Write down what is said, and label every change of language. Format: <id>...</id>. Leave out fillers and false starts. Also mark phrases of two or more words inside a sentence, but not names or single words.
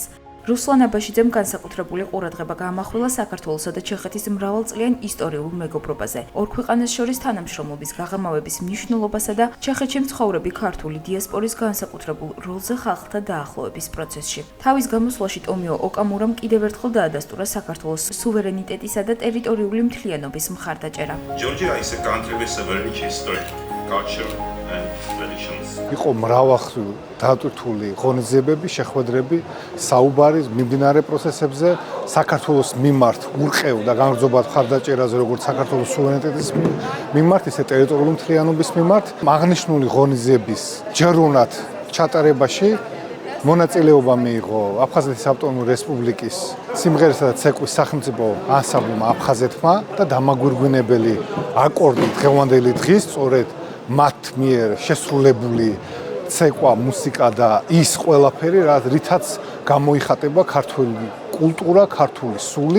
<ka>რუსლან აბაშიძემ განსაკუთრებული ყურადღება გაამახვილა საქართველოსა და ჩეხეთის მრავალწლიან ისტორიულ მეგობრობაზე, ორ ქვეყანას შორის თანამშრომლობის გაღრმავების მნიშვნელობასა და ჩეხეთში მცხოვრები ქართული დიასპორის განსაკუთრებულ როლზე ხალხთა დაახლოების პროცესში. თავის გამოსვლაში ტომიო ოკამურამ კიდევ ერთხელ დაადასტურა საქართველოს სუვერენიტეტისა და ტერიტორიული მთლიანობის მხარდაჭერა.</ka> <en>Georgia is a country with a very rich history, culture and traditions.</en> <ka>იყო მრავალხრივ დატვირთული ღონისძიებები, შეხვედრები, საუბარი მიმდინარე პროცესებზე, საქართველოს მიმართ ურყევ და განგრძობად მხარდაჭერაზე, როგორც საქართველოს სუვერენიტეტის მიმართ, ისე ტერიტორიული მთლიანობის მიმართ, აღნიშნული ღონისძიების ჯერუნად ჩატარებაში მონაწილეობა მიიღო აფხაზეთის ავტონომიური რესპუბლიკის სიმღერისა და ცეკვის სახელმწიფო ანსამბლმა აფხაზეთმა და დამაგვირგვინებელი აკორდი დღევანდელი დღის სწორედ მათ მიერ შესრულებული ცეკვა, მუსიკა და ის ყველაფერი, რითაც გამოიხატება ქართული კულტურა, ქართული სული.</ka>